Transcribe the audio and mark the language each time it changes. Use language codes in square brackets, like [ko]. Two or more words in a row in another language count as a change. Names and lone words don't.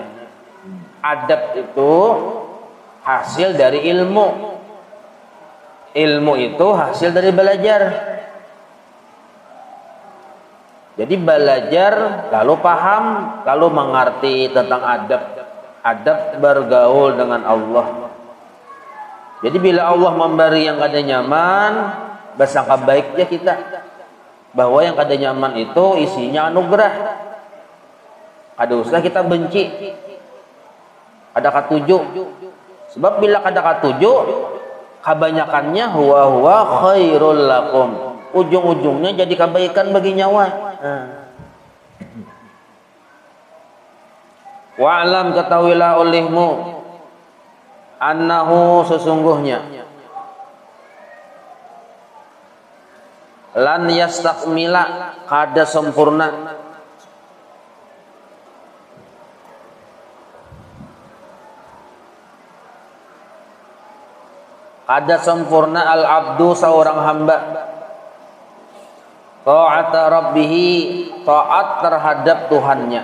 [id] Adab itu hasil dari ilmu. Ilmu itu hasil dari belajar. Jadi belajar lalu paham, lalu mengerti tentang adab bergaul dengan Allah. Jadi bila Allah memberi yang [bjn] kada nyaman, [id] bersangka baiknya kita bahwa yang [bjn] kada nyaman [id] itu isinya anugerah. [bjn] Kada usah kita benci, kada katuju. Sebab bila kada katuju, kebanyakannya [ar] huwa khairul lakum. [id] Ujung-ujungnya jadi kebaikan bagi nyawa. Wa'lam, ketahuilah olehmu, annahu sesungguhnya [ar] lan yastakmila [id] kada sempurna [ar] al abdu [id] seorang hamba [ar] ta'ata rabbihi, [id] taat terhadap Tuhannya.